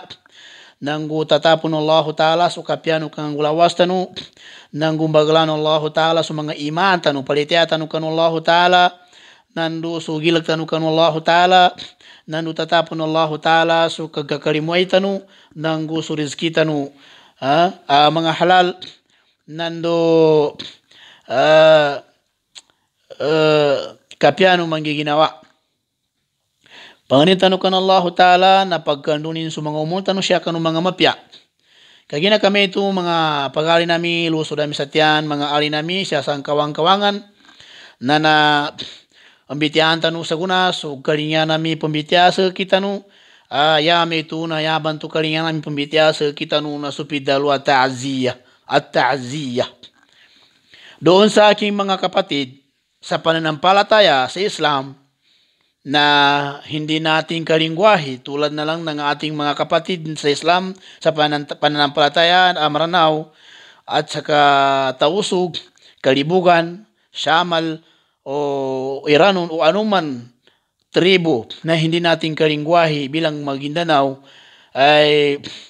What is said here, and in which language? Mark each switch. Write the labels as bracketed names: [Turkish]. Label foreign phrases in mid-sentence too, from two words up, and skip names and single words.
[Maguindanaon] nanggu tatapon Allah Ta'ala so kapyano kang gulawas tanu nanggu bagalan Allah Ta'ala so mga iman tanu palitia tanu kanu Allah Ta'ala nandu so gilag tanu kanu Allah Ta'ala nandu tatapon Allah Ta'ala so kagakalimuay tanu nanggu so rizki tanu mga halal nandu kapiano manggiginawa. Panganitan kan Allah Ta'ala na pagkandunin sa mga umultan siya kanu mga mapya. Kagina kami ito mga pagali nami, luso dami satyan, mga ali nami siya sa kawang-kawangan na ambitiaan tanu sa guna, so kalinya nami pambitya sa kita nu, yami ito na yaban to kalinya nami pambitya sa kita nu na supidalu at ta'aziyah. [Filipino] Doon sa aking mga kapatid, sa pananampalataya sa Islam na hindi nating kalingwahe tulad na lang ng ating mga kapatid sa Islam sa pananampalataya Maranao at saka Tausug, Kalibugan, Shamal o Iranon o anuman tribo na hindi nating kalingwahe bilang Maguindanao ay